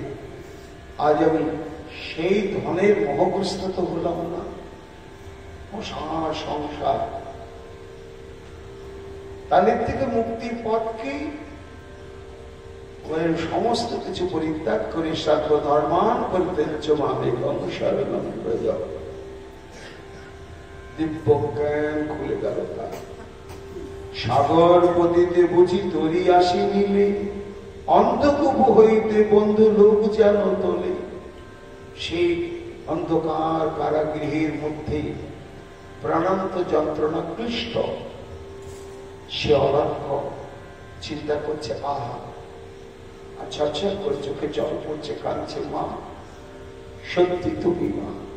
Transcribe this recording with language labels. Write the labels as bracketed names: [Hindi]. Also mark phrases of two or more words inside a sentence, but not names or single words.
[Bangla] আজ আমি সেই ধনের মোহগ্রস্ত তো হলাম না। সংসার, তাদের থেকে মুক্তির পথকে সমস্ত কিছু পরিত্যাগ করে [Sanskrit] সর্বধর্মান পরিত্যাজ্য মামেকং শরণং ব্রজ। [Bangla] দিব্য জ্ঞান খুলে গেল তার। সাগর পতিতে বুঝি তরি আসি মিলে, অন্ধকূপ হইতে বন্ধু লোক যেন তোলে। সেই অন্ধকার কারাগৃহের মধ্যে প্রাণান্ত যন্ত্রণা ক্লিষ্ট, সে অলক্ষ্য চিন্তা করছে, আহা, আর ঝরঝর করে চোখে জল পড়ছে, কাঁদছে, মা সত্যি তুমি মা।